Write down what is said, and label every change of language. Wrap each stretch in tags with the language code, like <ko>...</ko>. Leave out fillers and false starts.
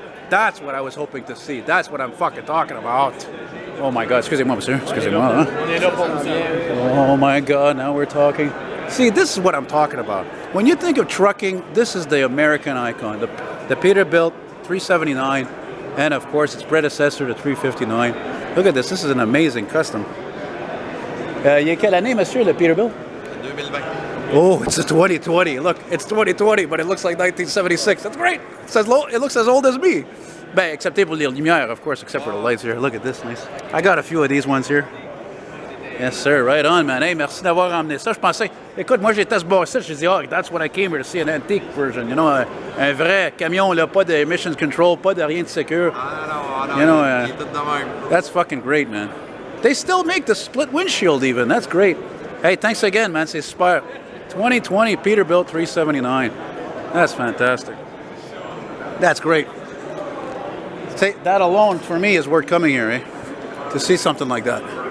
<en>That's what I was hoping to see. That's what I'm fucking talking about. Oh my God,</en> <fr>excusez-moi, monsieur. Excusez-moi, huh?</fr> <en>Oh my God, now we're talking. See, this is what I'm talking about. When you think of trucking, this is the American icon. The Peterbilt 379, and of course its predecessor, the 359. Look at this. This is an amazing custom.</en> <fr>Il y a quelle année, monsieur, le Peterbilt?</fr> <en>2020. Oh, it's a 2020. Look, it's 2020, but it looks like 1976. That's great. It looks as old as me.</en> <fr>Ben, excepté pour les lumières,</fr> <en>of course, except for the lights here. Look at this, nice. I got a few of these ones here. Yes, sir. Right on, man. Hey,</en> <fr>merci d'avoir ramené ça. Je pensais, écoute, moi j'étais ce bas je dis,</fr> <en>oh, that's what I came here to see, an antique version. You know,</en> <fr>un vrai camion, là, pas de</fr> <en>emissions control,</en> <fr>pas de rien de sécure.</fr> <en>You know, that's fucking great, man. They still make the split windshield even. That's great. Hey, thanks again, man.</en> <fr>C'est super.</fr> <en>2020 Peterbilt 379. That's fantastic. That's great. Say, that alone for me is worth coming here, eh? To see something like that.</en>